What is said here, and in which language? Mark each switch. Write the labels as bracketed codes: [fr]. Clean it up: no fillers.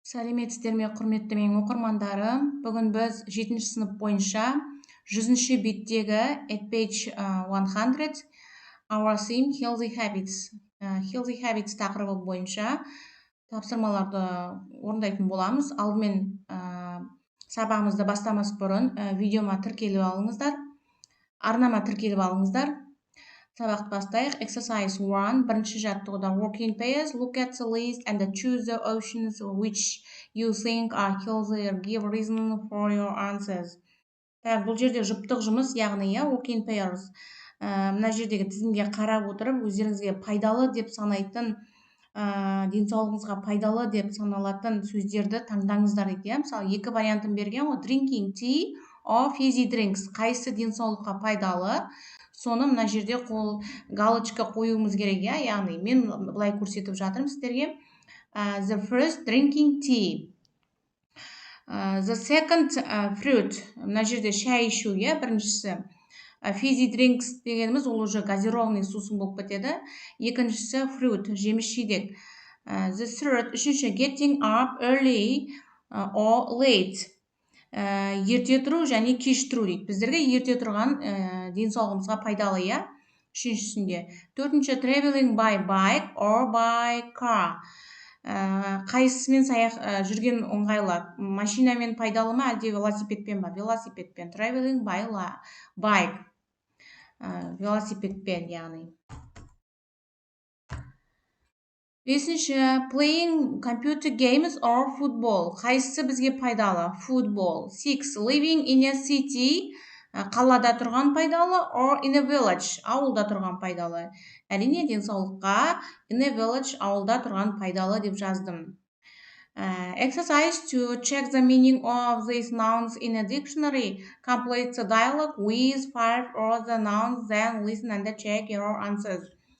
[kk] Сәлеметсіздер ме, құрметті менің оқырмандарым. Бүгін біз 7-ші сынып бойынша 100-ші беттегі [en] at page 100 our theme healthy habits [kk] тақырыбы бойынша тапсырмаларды орындайтын боламыз. Алдымен сабағымызды бастамас бұрын видеома тіркеліп алыңыздар, арнама тіркеліп алыңыздар. Сабақты бастайық. Exercise 1. Бірінші жаттығуда [en] working pairs. Look at the list and choose the options which you think are healthier. Give reason for your answers. [kk] Бұл жерде жұптық жұмыс, яғни [en] working pairs. [kk] Мына жердегі тізімге қарап отырып, өздеріңізге пайдалы деп санайтын, денсаулығыңызға пайдалы деп саналатын сөздерді таңдаңыздар дейді. Мысалы, екі вариантын берген ғой. [en] Drinking tea or fizzy drinks. [kk] Қайсы денсаулыққа пайдалы? Соны мына жерде галочка қоюымыз керек, яғни мен былай көрсетіп жатырмын сіздерге. [en] The first, drinking tea. The second, fruit. [kk] Мына жерде шай ішу, біріншісі. Fizzy drinks дегеніміз ол уже газированный сусын болып кетеді. Екіншісі fruit, жеміс жидек. [en] The third, [kk] үшінші, [en] getting up early or late. [kk] Ерте тұру және кеш тұру дейді. Біздерге ерте тұрған денсаулығымызға пайдалы, Үшіншісінде. Төртінші, [en] traveling by bike or by car. [kk] Қайсысымен жүрген оңғайлы? Машинамен пайдалы ма, әлде велосипедпен ба? Велосипедпен. [en] Traveling by bike. [kk] Велосипедпен, яғни. Бесінші, [en] playing computer games or football. [kk] Қайсысы бізге пайдалы? [en] Football. 6. Living in a city. [kk] Қалада тұрған пайдалы, [en] or in a village. [kk] Ауылда тұрған пайдалы. Әрине, денсаулыққа [en] in a village, [kk] ауылда тұрған пайдалы деп жаздым. [en] Exercise 2. Check the meaning of these nouns in a dictionary. Complete the dialogue with 5 or the nouns, then listen and check your answers.